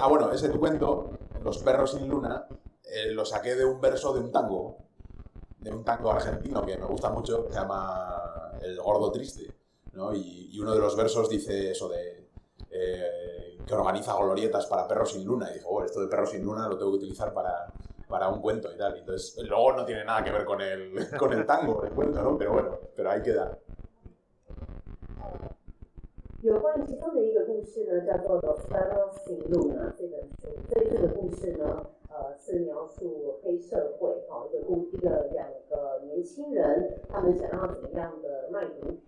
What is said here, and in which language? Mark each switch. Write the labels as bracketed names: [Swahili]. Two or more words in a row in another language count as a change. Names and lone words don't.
[Spanish] Bueno, ese cuento, Los perros sin luna, lo saqué de un verso de un tango argentino que me gusta mucho, que se llama El gordo triste. ¿no? Y uno de los versos dice eso de que organiza glorietas para perros sin luna, y dijo, bueno, esto de perros sin luna lo tengo que utilizar para un cuento y tal. Entonces, luego no tiene nada que ver con el tango, el cuento, ¿no? Pero bueno, pero ahí queda. [Chinese] 有关于其中的一个故事呢，叫做《Los Perros sin Luna》这本书。这个故事呢，是描述黑社会两个年轻人，他们想要怎么样的卖毒品。